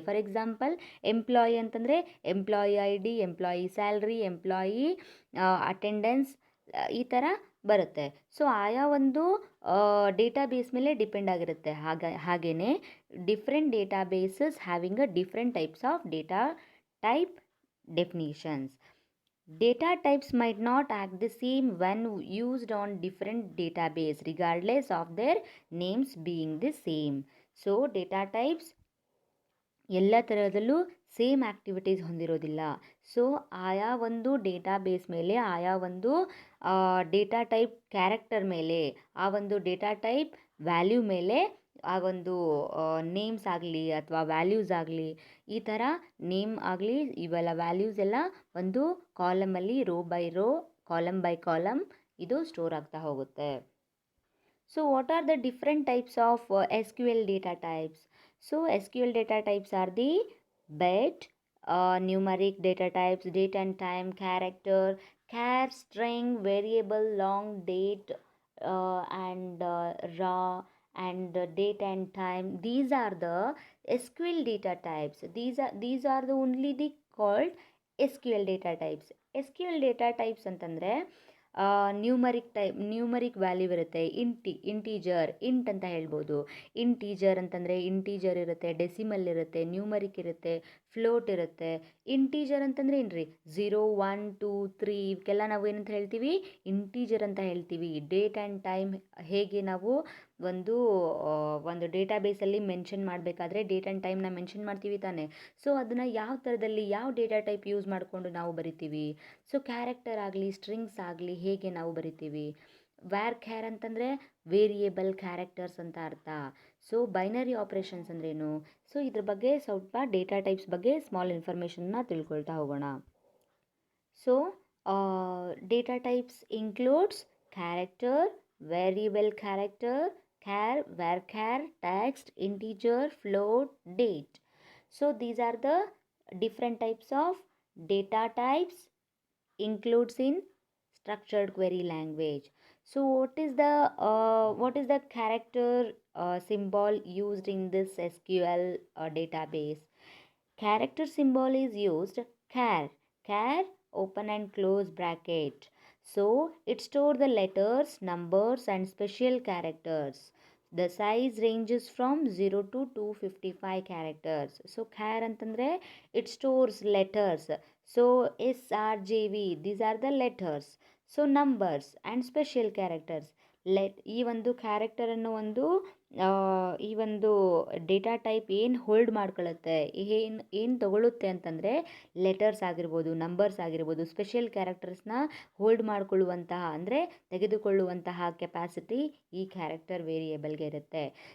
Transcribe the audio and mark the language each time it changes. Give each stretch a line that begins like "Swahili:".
Kannada: For example employee ಅಂತಂದರೆ employee I D, employee salary, employee attendance, ಈ ಥರ ಬರುತ್ತೆ. ಸೊ ಆಯಾ ಒಂದು ಡೇಟಾ ಬೇಸ್ ಮೇಲೆ ಡಿಪೆಂಡ್ ಆಗಿರುತ್ತೆ. ಹಾಗೆಯೇ different data basis having a different types of data type definitions.
English: Data types might not act the same when used on different database regardless of their names being the same. So data types
Kannada: ಎಲ್ಲ ಥರದಲ್ಲೂ same activities ಹೊಂದಿರೋದಿಲ್ಲ. So ಆಯಾ ಒಂದು data base ಮೇಲೆ, ಆಯಾ ಒಂದು data type character ಮೇಲೆ, ಆ ಒಂದು ಡೇಟಾ ಟೈಪ್ ವ್ಯಾಲ್ಯೂ ಮೇಲೆ, ಆ ಒಂದು ನೇಮ್ಸ್ ಆಗಲಿ ಅಥವಾ ವ್ಯಾಲ್ಯೂಸ್ ಆಗಲಿ, ಈ ಥರ ನೇಮ್ ಆಗಲಿ ಇವೆಲ್ಲ ವ್ಯಾಲ್ಯೂಸ್ ಎಲ್ಲ ಒಂದು ಕಾಲಮಲ್ಲಿ rho by rho, column by column ಇದು ಸ್ಟೋರ್ ಆಗ್ತಾ ಹೋಗುತ್ತೆ.
English: So what are the different types of SQL data types? So SQL data types are the bit, numeric data types, date and time, character, char, string, variable, long, date, and raw, and date and time. These are the SQL data types. These are the only the called SQL data types. SQL data types
Kannada: ಅಂತಂದರೆ numeric value ಇರುತ್ತೆ. Integer int ಅಂತ ಹೇಳ್ಬೋದು. Integer ಅಂತಂದರೆ integer ಇರುತ್ತೆ, decimal ಇರುತ್ತೆ, numeric ಇರುತ್ತೆ, float ಇರುತ್ತೆ. Integer ಅಂತಂದರೆ ಏನ್ರಿ, 0, 1, 2, 3 ಇವಕ್ಕೆಲ್ಲ ನಾವು ಏನಂತ ಹೇಳ್ತೀವಿ, ಇಂಟೀಜರ್ ಅಂತ ಹೇಳ್ತೀವಿ. ಡೇಟ್ ಆ್ಯಂಡ್ ಟೈಮ್ ಹೇಗೆ ನಾವು ಒಂದು ಡೇಟಾ ಬೇಸಲ್ಲಿ ಮೆನ್ಷನ್ ಮಾಡಬೇಕಾದ್ರೆ ಡೇಟ್ ಆ್ಯಂಡ್ ಟೈಮ್ನ ಮೆನ್ಷನ್ ಮಾಡ್ತೀವಿ ತಾನೆ. ಸೊ ಅದನ್ನು ಯಾವ ಥರದಲ್ಲಿ ಯಾವ ಡೇಟಾ ಟೈಪ್ ಯೂಸ್ ಮಾಡಿಕೊಂಡು ನಾವು ಬರಿತೀವಿ. ಸೊ ಕ್ಯಾರೆಕ್ಟರ್ ಆಗಲಿ ಸ್ಟ್ರಿಂಗ್ಸ್ ಆಗಲಿ ಹೇಗೆ ನಾವು ಬರಿತೀವಿ. ವ್ಯಾರ್ ಕ್ಯಾರ್ ಅಂತಂದರೆ ವೇರಿಯೇಬಲ್ ಕ್ಯಾರೆಕ್ಟರ್ಸ್ ಅಂತ ಅರ್ಥ. ಸೊ ಬೈನರಿ ಆಪ್ರೇಷನ್ಸ್ ಅಂದ್ರೇನು. ಸೊ ಇದ್ರ ಬಗ್ಗೆ ಸ್ವಲ್ಪ ಡೇಟಾ ಟೈಪ್ಸ್ ಬಗ್ಗೆ ಸ್ಮಾಲ್ ಇನ್ಫಾರ್ಮೇಷನ್ನ ತಿಳ್ಕೊಳ್ತಾ ಹೋಗೋಣ. So data types includes character, variable character,
English: char, varchar, text, integer, float, date. So these are the different types of data types includes in structured query language. So what is the character symbol used in this SQL database? Character symbol is used char open and close bracket. So it stores the letters, numbers and special characters. The size ranges from 0 to 255 characters. So char
Kannada: ಅಂತಂದರೆ
English: it stores letters. So SRJV, these are the letters. So numbers and special characters.
Kannada: ಈ ಒಂದು ಕ್ಯಾರೆಕ್ಟರನ್ನು ಈ ಒಂದು data type ಏನು hold ಮಾಡ್ಕೊಳ್ಳುತ್ತೆ, ಏನು ತಗೊಳ್ಳುತ್ತೆ ಅಂತಂದರೆ letters ಆಗಿರ್ಬೋದು, numbers ಆಗಿರ್ಬೋದು, ಸ್ಪೆಷಲ್ ಕ್ಯಾರೆಕ್ಟರ್ಸ್ನ ಹೋಲ್ಡ್ ಮಾಡಿಕೊಳ್ಳುವಂತಹ ಅಂದರೆ ತೆಗೆದುಕೊಳ್ಳುವಂತಹ ಕೆಪಾಸಿಟಿ ಈ ಕ್ಯಾರೆಕ್ಟರ್ ವೇರಿಯೇಬಲ್ಗೆ ಇರುತ್ತೆ.